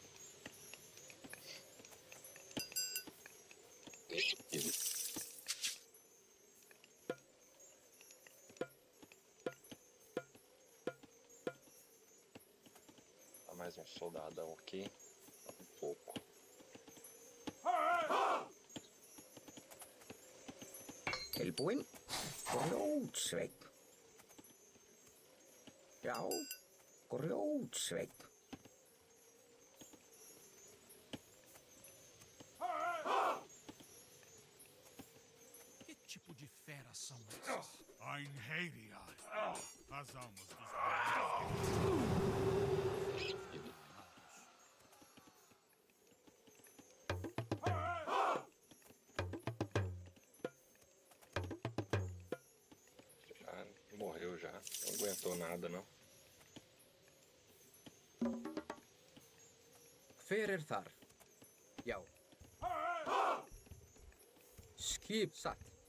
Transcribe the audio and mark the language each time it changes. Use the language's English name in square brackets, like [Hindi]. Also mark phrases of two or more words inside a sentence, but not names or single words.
[Portuguese] Mais um soldadão aqui. Um pouco. [Icelandic] Tilbúin. Grjótsveinn. Já, grjótsveinn. [Portuguese] Que tipo de feras são essas? Einherjar. As almas dos Morreu já, não aguentou nada não. [Icelandic] Hver þar? Já. Skip satt.